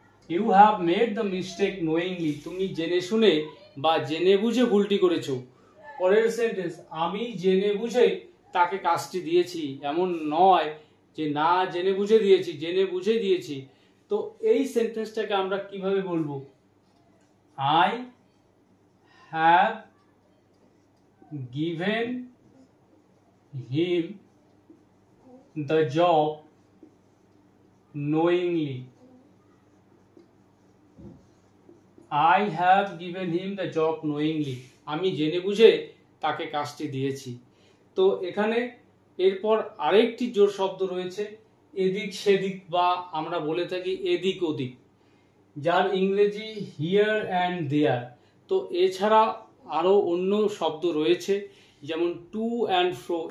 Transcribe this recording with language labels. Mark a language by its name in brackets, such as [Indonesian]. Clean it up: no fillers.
[English] you have made the mistake knowingly, [Bangla] তুমি জেনে শুনে বা জেনে বুঝে ভুলটি করেছো। পরের সেন্টেন্স, আমি জেনে বুঝে তাকে কাজটি দিয়েছি, এমন নয় যে না জেনে বুঝে দিয়েছি, জেনে বুঝে দিয়েছি। তো এই সেন্টেন্সটাকে আমরা কিভাবে বলবো? [English] I have given him the job knowingly. I have given him the job knowingly. [Bangla] আমি জেনে বুঝে তাকে কাজটি দিয়েছি। তো এখানে এরপর আরেকটি জোড় শব্দ রয়েছে এদিক সেদিক, বা আমরা বলে থাকি এদিক ওদিক, যার ইংরেজি [English] Here and there. [Bangla] তো এছাড়া আরও অন্য শব্দ রয়েছে, যেমন [English] To and fro.